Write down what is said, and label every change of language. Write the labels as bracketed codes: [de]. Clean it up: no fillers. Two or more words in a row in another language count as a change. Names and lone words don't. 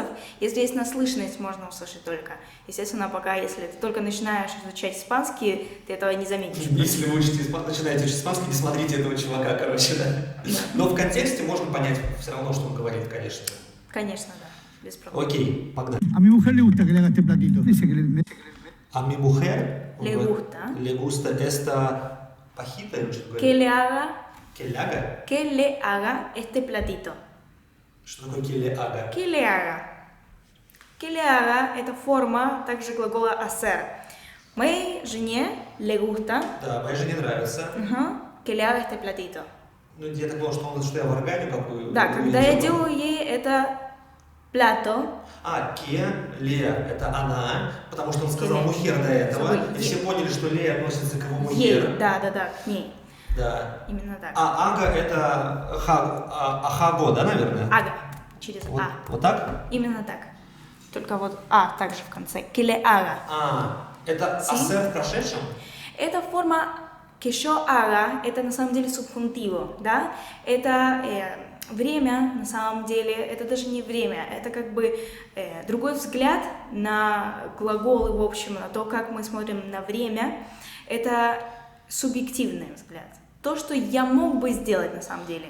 [ru] Если есть наслышанность, можно услышать только. Естественно, пока, если ты только начинаешь изучать испанский, ты этого не заметишь. Если вы начинаете учить испанский, не смотрите этого чувака, короче, да. Но в контексте можно понять все равно, что он говорит, конечно. Конечно, да, без проблем. Окей, погнали. [es] A mi mujer le gusta que le haga este platito. Dice que А mi mujer Le gusta. Le gusta esta pajita, [ru] или что [es] Que [ru] говорит? [es] le haga, Que le haga? que le haga este platito. [ru] Что такое [es] que le haga? Que le haga. Que le haga – [ru] это форма также глагола hacer. Моей жене [es] le gusta [ru] Да, моей жене нравится. [es] que le haga este platito. [ru] Я так понял, что я варганю какую. Да, когда я делаю ей это plato, [es] que le – [ru] это она, потому что он сказал [es] Que le. [ru] мухер до этого, Забыл. и все поняли, что le относится к его ей, мухер. да, к ней. Да. Именно так. А ага – это ахаго, да, наверное? Ага, через Вот, а. вот так? Именно так. Только вот а также в конце. [es] Que le haga. [ru] Это [es] Sí. [ru] hacer в прошедшем? Эта форма [es] que yo haga, [ru] это на самом деле субхунтиво, да? Это время, на самом деле, это даже не время, это как бы другой взгляд на глаголы, в общем, на то, как мы смотрим на время, это субъективный взгляд. То, что я мог бы сделать на самом деле.